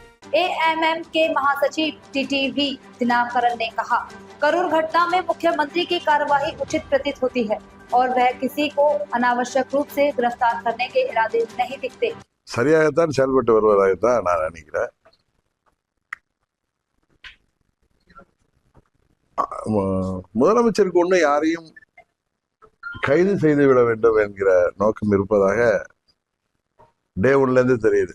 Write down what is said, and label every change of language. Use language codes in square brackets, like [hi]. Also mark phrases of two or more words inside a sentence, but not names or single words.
[hi] एएमएम के महासचिव टीटीवी दिनाकरन ने कहा, करूर घटना में मुख्यमंत्री की कार्यवाही उचित प्रतीत होती है और वह किसी को अनावश्यक रूप से गिरफ्तार करने के इरादे नहीं दिखते। [ta] சரியாகத்தான் செயல்பட்டு வருவதாகத்தான் நான் நினைக்கிறேன். முதலமைச்சருக்கு ஒண்ணு யாரையும் கைது செய்து விட வேண்டும் என்கிற நோக்கம் இருப்பதாக [en] day one-la [ta] இருந்து தெரியுது.